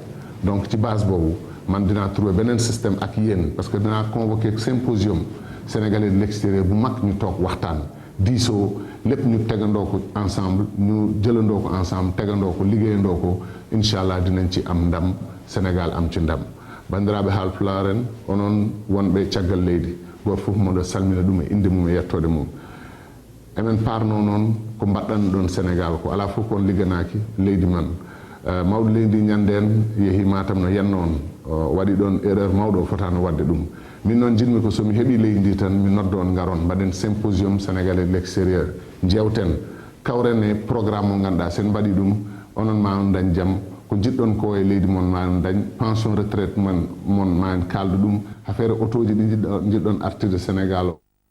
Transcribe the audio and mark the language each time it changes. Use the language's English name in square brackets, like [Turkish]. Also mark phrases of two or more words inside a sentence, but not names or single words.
[Wolof] Donc ci base boobu man dinaa trouver beneen système ak yéen [French] parce que [Wolof] dinaa [French] convoquer symposium sénégalais de l'extérieur [Wolof] bu mag ñu toog waxtaan diisoo lépp ñu tegandoo ko ensemble ñu jëlandoo ko ensemble tegandoo ko liggéeyandoo ko [Arabic] incha allah [Wolof] dinañ ci am ndam Sénégal am ci ndam. [Fula] Bandiraɓe haalpularen onon wonɓe caggal leydi goto fof moɗo salmina ɗum e inde mum e yettode mum. Emen parno noon ko mbaɗɗan ɗon Sénégal ko ala fof kon ligganaki leydi man. Mawɗo leydi ñanden yeehi Matam no yenno on waɗi ɗon erreur mawɗo o fotano wadde ɗum. Min noon jinmi ko somi heeɓi leydi ndi tan mi noddo on garon mbaɗen [French] symposium sénégalais de l'extérieur [Fula] jewten kawren e programme mo ganduɗa sen mbaɗi ɗum onon ma on dañ jaam ko jiɗɗon ko e leydi mon ma on dañ [French] pension retraite [Fula] mon ma en kalda ɗum [French] affaire auto [Fula] ji ɗi jiɗɗon artirde Sénégal o